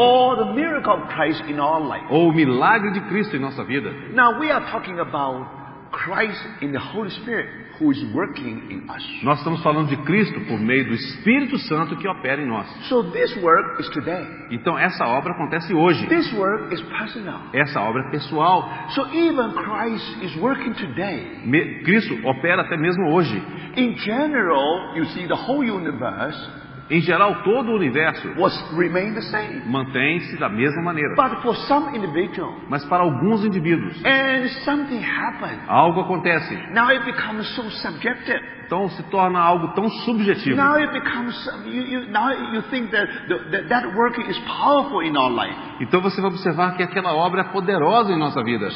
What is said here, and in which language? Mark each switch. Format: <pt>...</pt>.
<en>or the miracle of Christ in our life.</en> <pt>ou o milagre de Cristo em nossa vida,</pt> <en>Now we are talking about Christ in the Holy Spirit who is working in us.</en> <pt>nós estamos falando de Cristo por meio do Espírito Santo que opera em nós.</pt> <en>So this work is today.</en> <pt>Então essa obra acontece hoje.</pt> <en>This work is personal.</en> <pt>Essa obra é pessoal.</pt> <en>So even Christ is working today.</en> <pt>Cristo opera até mesmo hoje.</pt> <en>In general, you see the whole universe</en> <pt>Em geral, todo o universo</pt> <en>remained the same.</en> <pt>mantém-se da mesma maneira.</pt> <en>But for some individual,</en> <pt>Mas para alguns indivíduos,</pt> <en>and something happened.</en> <pt>algo acontece.</pt> <en>Now it becomes so subjective.</en> <pt>Então se torna algo tão subjetivo.</pt> <en>Now it becomes now you think that that work is powerful in our life.</en> <pt>Então você vai observar que aquela obra é poderosa em nossa vida.</pt>